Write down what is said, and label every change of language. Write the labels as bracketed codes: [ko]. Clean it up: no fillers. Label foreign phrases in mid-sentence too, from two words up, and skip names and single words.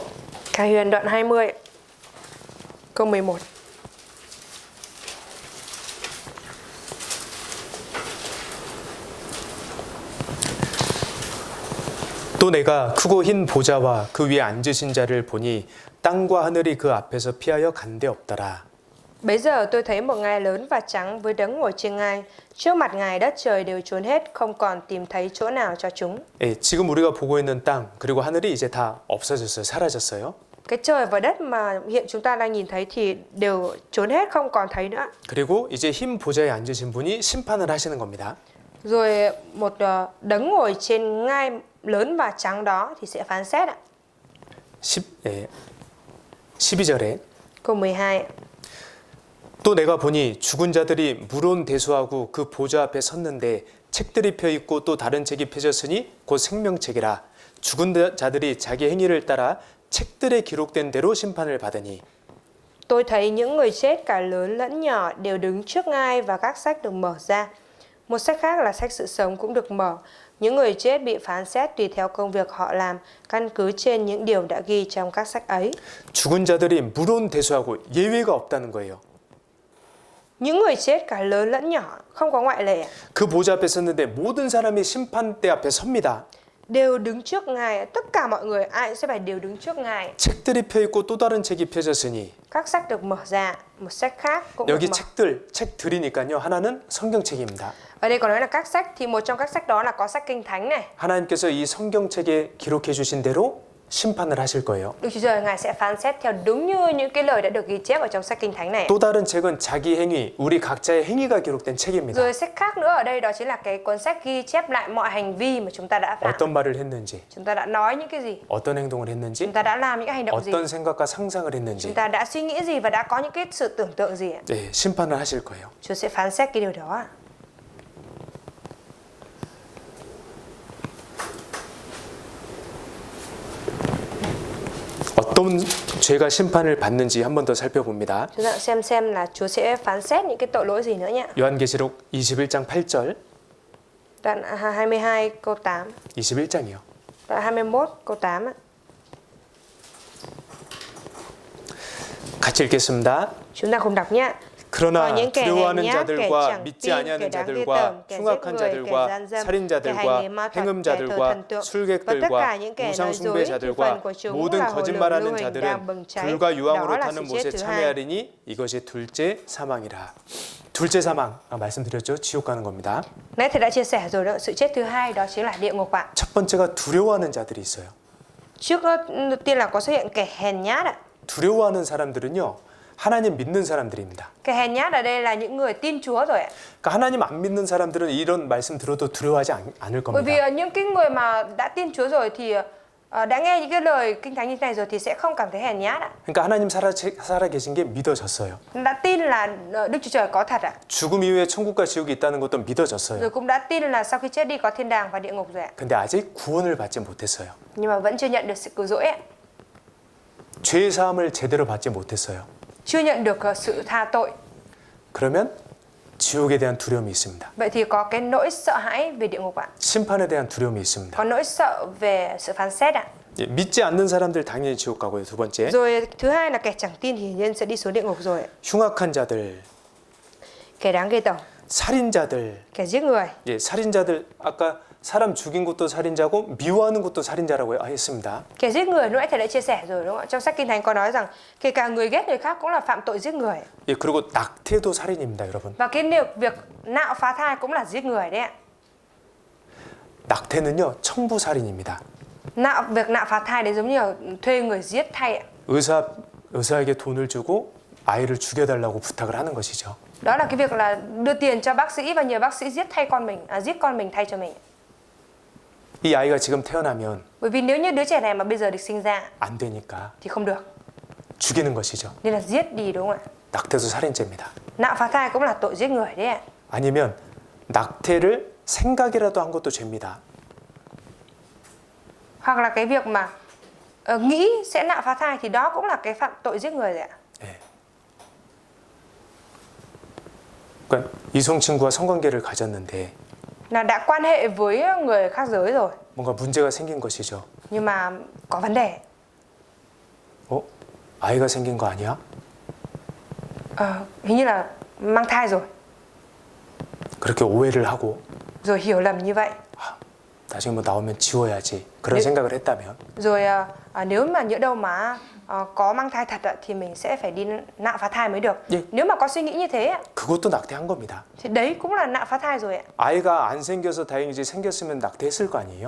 [vi] Khải Huyền đoạn 20 câu 11. [ko] 또 내가 크고 흰 보좌와 그 위에 앉으신 자를 보니 땅과 하늘이 그 앞에서 피하여 간 데 없더라. [vi] Bấy giờ tôi thấy một ngai lớn và trắng với đấng ngồi trên ngai. Trước mặt ngài đất trời đều trốn hết, không còn tìm thấy chỗ nào cho chúng. [ko] 예, 지금 우리가 보고 있는 땅 그리고 하늘이 이제 다 없어졌어요. 사라졌어요. [vi] Cái trời và đất mà hiện chúng ta đang nhìn thấy thì đều trốn hết, không còn thấy nữa. [ko] 그리고 이제 흰 보좌에 앉으신 분이 심판을 하시는 겁니다. [vi] Rồi một đấng ngồi trên ngai lớn và trắng đó thì sẽ phán xét ạ. [ko] 12절에 [vi] Câu 12. [ko] 또 내가 보니 죽은 자들이 물온 대수하고 그 보좌 앞에 섰는데 책들이 펴 있고 또 다른 책이 펴졌으니 곧 생명책이라. 죽은 자들이 자기 행위를 따라 책들에 기록된 대로 심판을 받으니. [vi] Tôi thấy những người chết cả lớn lẫn nhỏ đều đứng trước ngai và các sách được mở ra. Một sách khác là sách sự sống cũng được mở. Những người chết bị phán xét tùy theo công việc họ làm, căn cứ trên những điều đã ghi trong các sách ấy. [ko] 죽은 자들이 물온 대수하고 예외가 없다는 거예요. [vi] Những người chết cả lớn lẫn nhỏ, không có ngoại lệ. [ko] 그 보좌 앞에 섰는데 모든 사람이 심판대 앞에 섭니다. [vi] Đều đứng trước ngài, tất cả mọi người ai cũng sẽ phải đều đứng trước ngài. [ko] 책들이 펴 있고 또 다른 책이 펴졌으니. [vi] Các sách được mở ra, một sách khác cũng được [ko] 여기 [vi] mở. [ko] 책들이니까요. 하나는 성경책입니다. [vi] Ở đây có nói là các sách thì một trong các sách đó là có sách kinh thánh này. [ko] 하나님께서 이 성경책에 기록해 주신 대로 심판을 하실 거예요. [vi] Đức Chúa Trời ngài sẽ phán xét theo đúng như những cái lời đã được ghi chép ở trong sách kinh thánh này. [ko] 또 다른 책은 자기 행위, 우리 각자의 행위가 기록된 책입니다. [vi] Rồi sách khác nữa ở đây đó chính là cái cuốn sách ghi chép lại mọi hành vi mà chúng ta đã phạm. [ko] 어떤 말을 했는지, [vi] Chúng ta đã nói những cái gì? [ko] 어떤 행동을 했는지, [vi] Chúng ta đã làm những cái hành động gì? [ko] 어떤 생각과 상상을 했는지, [vi] Chúng ta đã suy nghĩ gì và đã có những cái sự tưởng tượng gì? [ko] 네, 심판을 하실 거예요. [vi] Chúa sẽ phán xét cái điều đó. [ko] 어떤 죄가 심판을 받는지 한 번 더 살펴봅니다. [vi] Chúng ta xem là Chúa sẽ phán xét những cái tội lỗi gì nữa nhé. [ko] 요한계시록 21장 8절, [vi] Đoạn 22 câu 8, [ko] 21장이요. [vi] đoạn 21 câu 8 ạ. [ko] 같이 읽겠습니다. [vi] Chúng ta cùng đọc nhé. [ko] 그러나 [vi] những kẻ [ko] 두려워하는 [vi] hèn nhát, kẻ [ko] 자들과 [vi] chẳng [ko] 믿지 [vi] tin, [ko] 아니하는 [vi] kẻ đáng ghê [ko] 자들과 [vi] tởm, kẻ giết [ko] 흉악한 [vi] người, kẻ [ko] 자들과 [vi] gian dâm, kẻ [ko] 살인자들과 [vi] hành nghề ma thuật, kẻ thờ [ko] 행음자들과 [vi] thần tượng, và tất cả những [ko] 술객들과 [vi] kẻ [ko] 우상 [vi] nói dối, thì phần [ko] 숭배자들과 [vi] của chúng [ko] 모든 [vi] là hồ lửa lưu [ko] 거짓말하는 [vi] huỳnh đang [ko] 자들은 [vi] bừng cháy. [ko] 불과 유황으로 [vi] Đó là [ko] 타는 [vi] sự [ko] 못에 [vi] chết thứ hai. [ko] 참여하리니 이것이 둘째 사망이라. 둘째 사망, 말씀드렸죠? 지옥 가는 겁니다. [vi] Nãy thầy đã chia sẻ rồi đó, sự chết thứ hai đó chính là địa ngục ạ. [ko] 첫 번째가 두려워하는 자들이 있어요. [vi] Trước tiên là có xuất hiện kẻ hèn nhát ạ. [ko] 두려워하는 사람들은요, 하나님 믿는 사람들입니다. [vi] Kẻ hèn nhát ở đây là những người tin Chúa rồi ạ. [ko] 그러니까 하나님 안 믿는 사람들은 이런 말씀 들어도 두려워하지 않을 [vi] Bởi vì [ko] 겁니다. [vi] những cái người mà đã tin Chúa rồi thì đã nghe những cái lời kinh thánh như thế này rồi thì sẽ không cảm thấy hèn nhát ạ. [ko] 그러니까 하나님 살아 계신 게 믿어졌어요. [vi] Đã tin là Đức Chúa Trời có thật ạ. [ko] 죽음 이후에 천국과 지옥이 있다는 것도 믿어졌어요. [vi] Rồi cũng đã tin là sau khi chết đi có thiên đàng và địa ngục rồi ạ. [ko] 근데 아직 구원을 받지 못했어요. [vi] Nhưng mà vẫn chưa nhận được sự cứu rỗi ạ. [ko] 죄 사함을 제대로 받지 못했어요. [vi] Chưa nhận được sự tha tội. [ko] 그러면 지옥에 대한 두려움이 있습니다. [vi] Vậy thì có cái nỗi sợ hãi về địa ngục ạ. [ko] 심판에 대한 두려움이 있습니다. [vi] Có nỗi sợ về sự phán xét ạ. [ko] 예, 믿지 않는 사람들 당연히 지옥 가고요. 두 번째, [vi] Rồi thứ hai là kẻ chẳng tin thì hiển nhiên sẽ đi xuống địa ngục rồi. [ko] 흉악한 자들, [vi] Kẻ đáng ghê tởm, [ko] 살인자들. [vi] kẻ giết người. [ko] 예, 살인자들 아까 사람 죽인 것도 살인자고 미워하는 것도 살인자라고 했습니다. [vi] Kẻ giết người lúc nãy thầy đã chia sẻ rồi đúng không ạ? Trong sách Kinh Thánh có nói rằng kể cả người ghét người khác cũng là phạm tội giết người. [ko] 예, 그리고 낙태도 살인입니다, 여러분. [vi] Và cái việc nạo phá thai cũng là giết người đấy ạ. [ko] 낙태는요, 청부 살인입니다. [vi] Việc nạo phá thai đấy giống như là thuê người giết thay ạ. [ko] 의사에게 돈을 주고 아이를 죽여달라고 부탁을 하는 것이죠. [vi] Đó là cái việc là đưa tiền cho bác sĩ và nhờ bác sĩ giết con mình thay cho mình. [ko] 이 아이가 지금 태어나면 [vi] Bởi vì nếu như đứa trẻ này mà bây giờ được sinh ra [ko] 안 되니까 [vi] thì không được, [ko] 죽이는 것이죠. [vi] nên là giết đi, đúng không ạ? [ko] 낙태도 살인죄입니다. [vi] Nạo phá thai cũng là tội giết người đấy ạ. [ko] 아니면 낙태를 생각이라도 한 것도 죄입니다. [vi] Hoặc là cái việc mà nghĩ sẽ nạo phá thai thì đó cũng là cái phạm tội giết người rồi ạ. [ko] 예. 그러니까 이성 친구와 성관계를 가졌는데 [vi] Là đã quan hệ với người khác giới rồi [ko] 뭔가 문제가 생긴 것이죠. [vi] nhưng mà có vấn đề. [ko] 아이가 생긴 거 아니야? [vi] Hình như là mang thai rồi, [ko] 그렇게 오해를 하고 [vi] rồi hiểu lầm như vậy. [ko] 나중에 뭐 나오면 지워야지 그런 네. 생각을 했다면 [vi] Rồi nếu mà nhỡ đâu mà có mang thai thật thì mình sẽ phải đi nạo phá thai mới được. [ko] 예. [vi] Nếu mà có suy nghĩ như thế [ko] 그것도 낙태한 겁니다. [vi] thì đấy cũng là nạo phá thai rồi ạ. [ko] 아이가 안 생겨서 다행이지 생겼으면 낙태했을 거 아니에요?